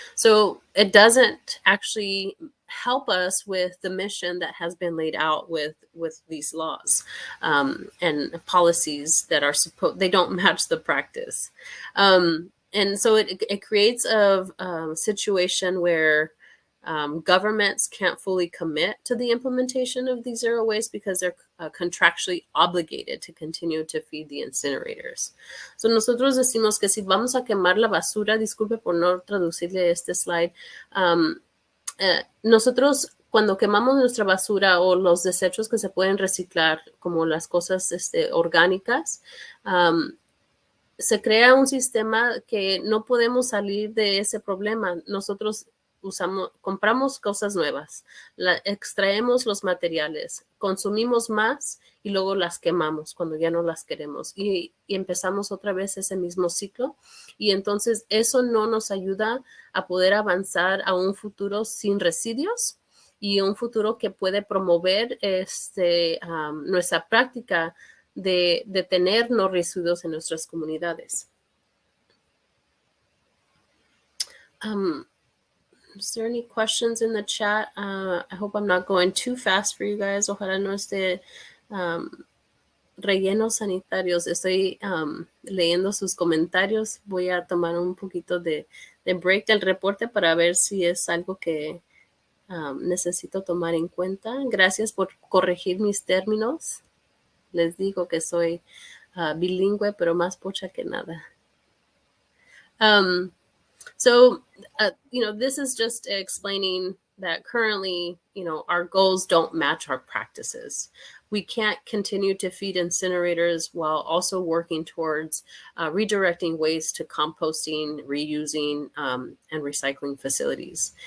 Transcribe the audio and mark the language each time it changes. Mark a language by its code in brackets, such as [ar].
[en] So it doesn't actually help us with the mission that has been laid out with these laws and policies that are they don't match the practice. And so it creates a situation where governments can't fully commit to the implementation of these zero waste because they're contractually obligated to continue to feed the incinerators. [es] So nosotros decimos que si vamos a quemar la basura, disculpe por no traducirle este slide, nosotros cuando quemamos nuestra basura o los desechos que se pueden reciclar, como las cosas orgánicas, se crea un sistema que no podemos salir de ese problema. Nosotros compramos cosas nuevas, extraemos los materiales, consumimos más y luego las quemamos cuando ya no las queremos y empezamos otra vez ese mismo ciclo, y entonces eso no nos ayuda a poder avanzar a un futuro sin residuos y un futuro que puede promover nuestra práctica de tener no residuos en nuestras comunidades. [en] Is there any questions in the chat? I hope I'm not going too fast for you guys. [es] Ojalá no esté rellenos sanitarios. Estoy leyendo sus comentarios. Voy a tomar un poquito de break del reporte para ver si es algo que necesito tomar en cuenta. Gracias por corregir mis términos. Les digo que soy bilingüe, pero más pocha que nada. [en] So, this is just explaining that currently, our goals don't match our practices. We can't continue to feed incinerators while also working towards redirecting waste to composting, reusing, and recycling facilities.